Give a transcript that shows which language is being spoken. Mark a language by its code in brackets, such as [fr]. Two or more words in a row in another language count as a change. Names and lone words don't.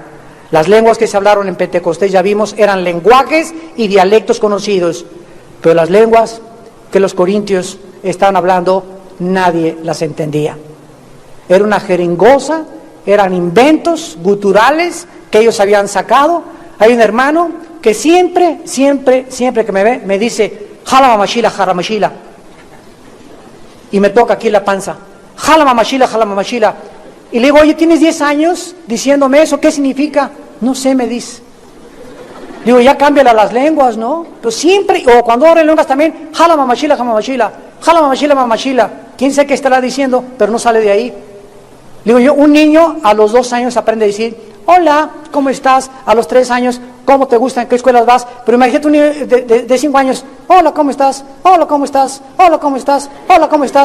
[es] Las lenguas que se hablaron en Pentecostés, ya vimos, eran lenguajes y dialectos conocidos, pero las lenguas que los corintios estaban hablando nadie las entendía. Era una jeringosa, eran inventos guturales que ellos habían sacado. Hay un hermano que siempre que me ve, me dice, jala mamashila, jala mamashila. Y me toca aquí la panza, jala mamashila, jala mamashila. Y le digo, oye, ¿tienes 10 años diciéndome eso? ¿Qué significa? No sé, me dice. Digo, ya cámbiala las lenguas, ¿no? Pero siempre, o cuando abren lenguas también, jala mamashila, jala mamashila, jala mamashila, mamashila. ¿Quién sabe qué estará diciendo? Pero no sale de ahí. Digo yo, un niño a los 2 años aprende a decir, hola, ¿cómo estás? A los 3 años, ¿cómo te gusta? ¿En qué escuelas vas? Pero imagínate un niño de 5 años, hola, ¿cómo estás? Hola, ¿cómo estás? Hola, ¿cómo estás? Hola, ¿cómo estás?